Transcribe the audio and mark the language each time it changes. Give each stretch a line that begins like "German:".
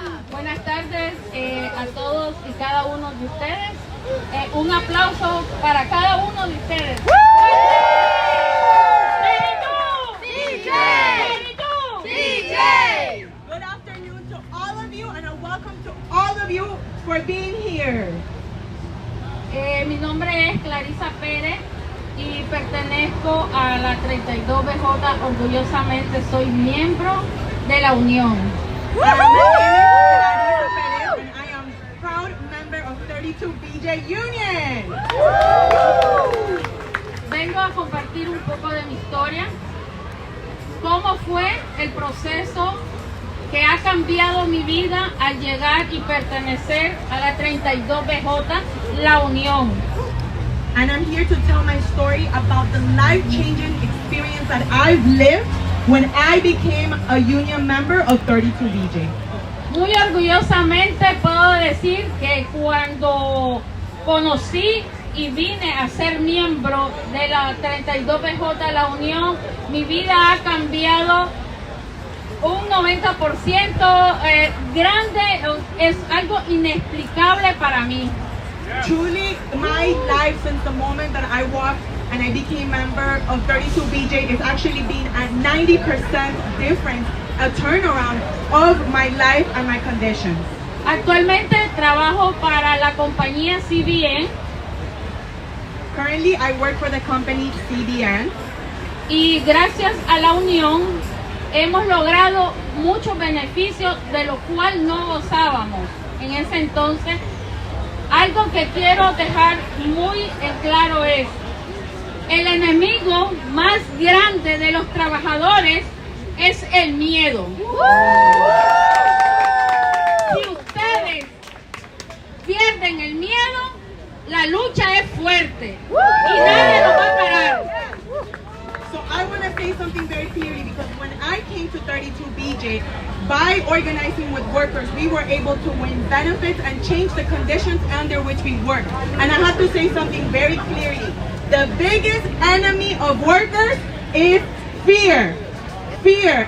Spanish: Buenas tardes a todos y cada uno de ustedes. Un aplauso para cada uno de ustedes.
English: Good afternoon to all of you and a welcome to all of you for being here.
Spanish: Mi nombre es Clarissa Pérez y pertenezco a la 32BJ. Orgullosamente soy miembro de la Unión.
English: My name is Clarissa Perez and I am proud member of 32BJ Union.
Spanish: Vengo a compartir un poco de mi historia, cómo fue el proceso que ha cambiado mi vida al llegar y pertenecer a la 32BJ, la Unión.
English: And I'm here to tell my story about the life-changing experience that I've lived when I became a union member of 32BJ.
Spanish: Muy orgullosamente puedo decir que cuando conocí y vine a ser miembro de la 32BJ, la Unión, mi vida ha cambiado un 90%, grande, es algo inexplicable para mí.
English: Truly, my life since the moment that I walked and I became member of 32BJ is actually been a 90% difference, a turnaround of my life and my conditions.
Spanish: Actualmente trabajo para la compañía CBN.
English: Currently, I work for the company CBN.
Spanish: Y gracias a la unión hemos logrado muchos beneficios de los cuales no gozábamos en ese entonces. Algo que quiero dejar muy en claro es, el enemigo más grande de los trabajadores es el miedo. Si ustedes pierden el miedo, la lucha es fuerte y nadie lo va a parar.
English: So I want to say something very clearly, because when I came to 32BJ, by organizing with workers, we were able to win benefits and change the conditions under which we work. And I have to say something very clearly. The biggest enemy of workers is fear. fear.